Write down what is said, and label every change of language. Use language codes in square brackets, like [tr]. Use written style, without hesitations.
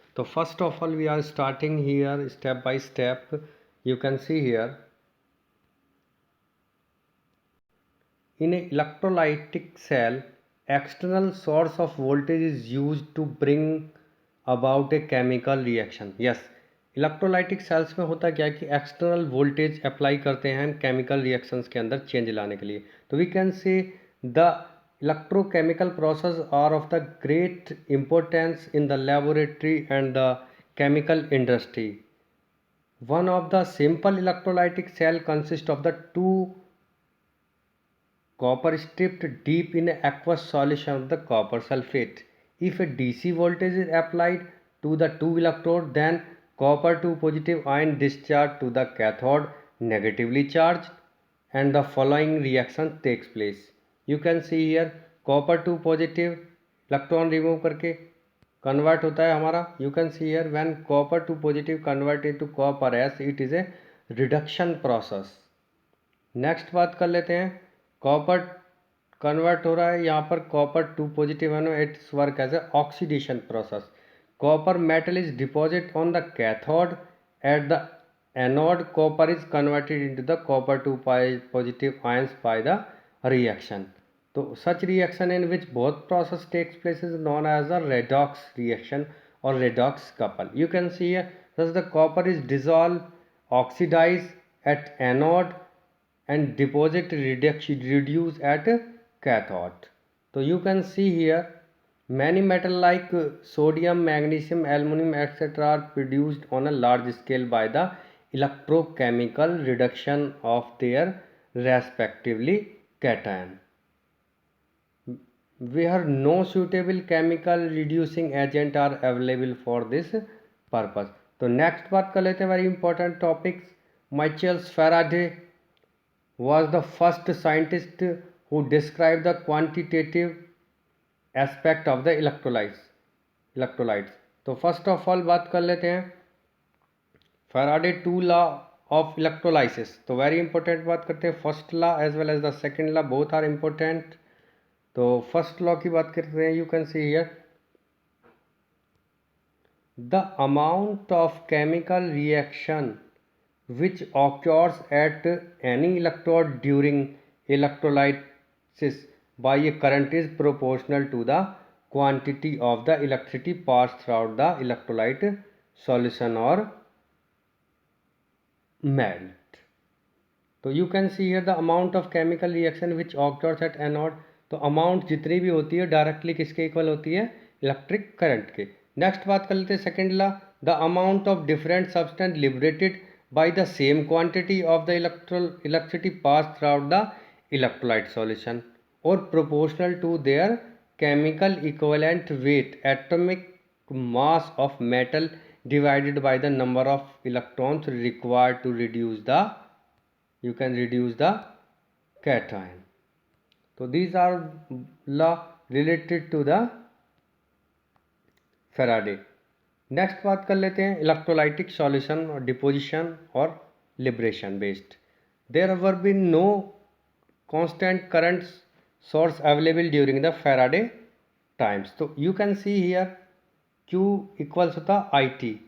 [en] So first of all we are starting here step by step. You can see here in an electrolytic cell external source of voltage is used to bring about a chemical reaction. [hi] Yes, electrolytic sales में होता क्या है कि external voltage apply करते हैं हम chemical reactions के अंदर चेंज लाने के लिए. [en] तो we can say the electrochemical process are of the great importance in the laboratory and the chemical industry. One of the simple electrolytic cell consists of the two copper stripped deep in aqueous solution of the copper sulfate. If a DC voltage is applied to the two electrode, then copper 2 positive ion discharge to the cathode negatively charged and the following reaction takes place. You can see here copper 2 positive electron remove [hi] करके convert होता है हमारा. [en] You can see here when copper 2 positive convert into copper as it is a reduction process. [hi] Next बात कर लेते हैं. Copper convert हो रहा है यहाँ पर कॉपर 2 पॉजिटिव है [en] No it's work as a oxidation process. Copper metal is deposit on the cathode at the anode. Copper is converted into the copper 2 positive ions by the reaction. तो such reaction in which both process takes place is known as a redox reaction or redox couple. You can see here thus the copper is dissolved, oxidized at anode and deposit reduce at cathode. So you can see here many metal like sodium, magnesium, aluminum etc. are produced on a large scale by the electrochemical reduction of their respectively cation, where no suitable chemical reducing agent are available for this purpose. [hi] तो next बात कर लेते हैं very important topics. [en] Michael Faraday was the first scientist who described the quantitative aspect of the electrolytes. [hi] तो first of all बात कर लेते हैं फैराडे 2 लॉ ऑफ इलेक्ट्रोलाइसिस. तो वेरी इंपॉर्टेंट बात करते हैं. [en] First law as well as the second law both are important. [hi] तो फर्स्ट लॉ की बात करते हैं. [en] You can see here the amount of chemical reaction which occurs at any electrode during electrolysis by a current is proportional to the quantity of the electricity passed throughout the electrolyte solution or melt. तो you can see here the amount of chemical reaction which occurs at anode. [hi] तो amount जितनी भी होती है directly किसके equal होती है electric current के. नेक्स्ट बात कर लेते हैं second La. [en] The amount of different substance liberated by the same quantity of the electricity passed throughout the electrolyte solution or proportional to their chemical equivalent weight, atomic mass of metal divided by the number of electrons required to reduce the cation. So these are law related to the Faraday. [hi] Next बात कर लेते हैं electrolytic solution और deposition और liberation based. [en] There were be no constant current source available during the Faraday times. तो you can see here Q equals होता I T.